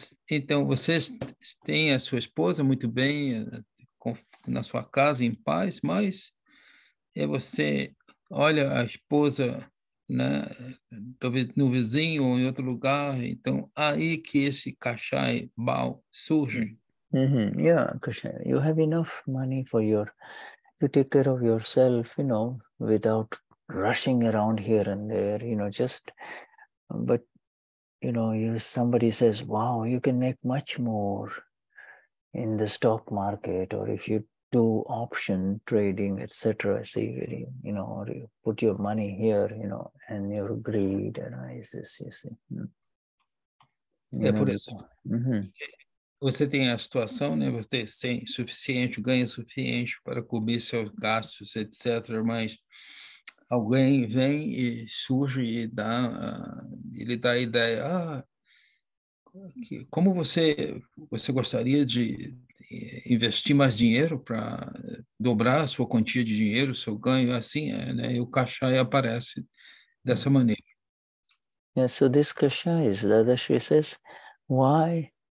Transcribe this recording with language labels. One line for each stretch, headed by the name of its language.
Portuguese: Então, vocês têm a sua esposa muito bem na sua casa, em paz, mas você olha a esposa, né, no vizinho ou em outro lugar, então aí que esse kashaya bhaav surge.
English: Yeah, kashaya. You have enough money to take care of yourself, you know, without rushing around here and there, you know, but, you know, somebody says, wow, you can make much more in the stock market, or if you do option trading, etc. See, you know, or you put your money here, you know, and your greed arises, you see.
Portuguese: Por isso. Você tem a situação, né? Você tem ganho suficiente para cobrir seus gastos, etc. Mas alguém vem e surge e ele dá a ideia, como você gostaria de investir mais dinheiro para dobrar a sua quantia de dinheiro, seu ganho, assim, né? E o kashaya aparece dessa maneira.
English: Yeah, so this kashaya, Dadashri says, why?